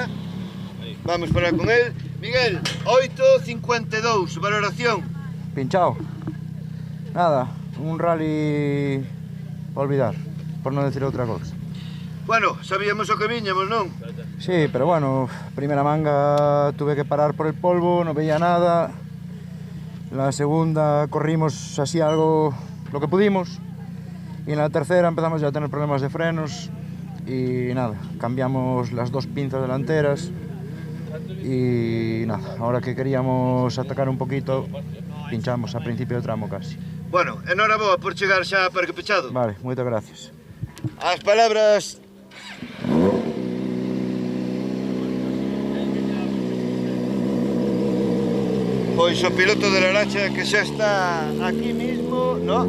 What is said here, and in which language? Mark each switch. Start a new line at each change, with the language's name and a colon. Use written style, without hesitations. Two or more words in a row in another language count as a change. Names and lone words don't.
Galician: Vamos falar con él. Miguel, 8:52, valoración.
Spanish: Pinchao.
Galician: Nada, un rally
Spanish: para olvidar,
Galician: por non decir outra cousa. Bueno, sabíamos o que viñamos, non?
Spanish: Sí, pero bueno,
Galician: primeira manga
Spanish: tuve que parar por el polvo,
Galician: non veía nada.
Spanish: La segunda corrimos así algo, lo que pudimos. Y en la tercera empezamos ya a tener problemas de frenos. Y nada, cambiamos las dos pinzas delanteras. Y nada, ahora que queríamos atacar un poquito, pinchamos a principio
Galician: do tramo
Spanish: casi.
Galician: Bueno, enhoraboa por chegar xa a Parque Pechado. Vale, moitas gracias. As palabras pois o piloto de Laracha que xa está
Spanish: aquí mismo,
Galician: no?